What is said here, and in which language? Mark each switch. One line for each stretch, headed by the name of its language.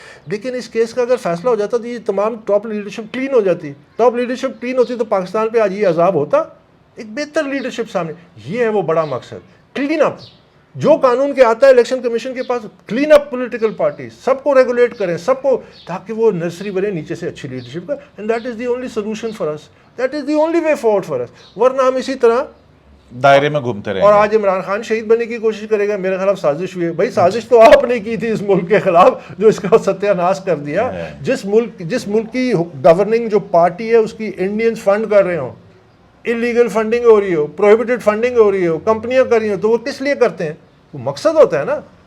Urdu: لیکن اس کیس کا اگر فیصلہ ہو جاتا تو یہ تمام ٹاپ لیڈرشپ کلین ہو جاتی. ٹاپ لیڈرشپ کلین ہوتی تو پاکستان پہ آج یہ عذاب ہوتا. ایک بہتر لیڈرشپ سامنے, یہ ہے وہ بڑا مقصد, کلین اپ. جو قانون کے آتا ہے الیکشن کمیشن کے پاس, کلین اپ پولیٹیکل پارٹی, سب کو ریگولیٹ کریں, سب کو, تاکہ وہ نرسری بنے نیچے سے اچھی لیڈرشپ کا.
English: And that is the only solution for us, that is the only way forward for us.
Urdu: ورنہ ہم اسی طرح دائرے میں گھومتے رہے. اور آج عمران خان شہید بننے کی کوشش کرے گا, میرے خلاف سازش ہوئی ہے. بھائی سازش تو آپ نے کی تھی اس ملک کے خلاف جو اس کا ستیہ ناش کر دیا. جس ملک کی گورننگ جو پارٹی ہے اس کی انڈینز فنڈ کر رہے ہوں, انلیگل فنڈنگ ہو رہی ہو, پروہیبٹڈ فنڈنگ ہو رہی ہو, کمپنیاں کر رہی ہوں, تو وہ کس لیے کرتے ہیں؟ وہ مقصد ہوتا ہے نا.